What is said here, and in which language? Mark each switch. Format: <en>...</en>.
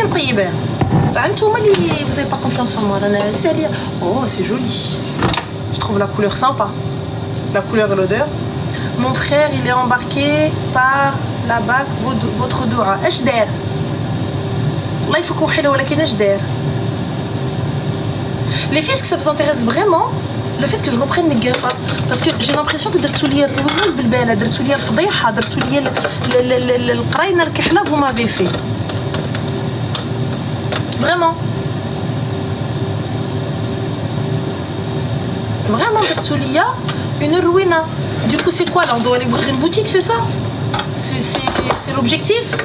<fr>Vous n'avez pas confiance en moi. Oh, c'est joli. Je trouve la couleur sympa. La couleur et l'odeur. Mon frère, il est embarqué par la BAC, votre doua.</fr> <ar>ايش داير؟ الله يفكو حلو ولكن ايش داير؟</ar> <fr>Les filles, est-ce que ça vous intéresse vraiment le fait que je reprenne les gaffes? Parce que j'ai l'impression que</fr> <ar>درتوا لي الروينه بالبالة، درتوا لي الفضيحه، درتوا لي القراينه الكحله.</ar> <fr>Vous m'avez fait vraiment</fr> <ar>درتوا لي</ar> <fr>une ruina. Du coup, c'est quoi là? On doit aller ouvrir une boutique, c'est ça? C'est l'objectif?</fr>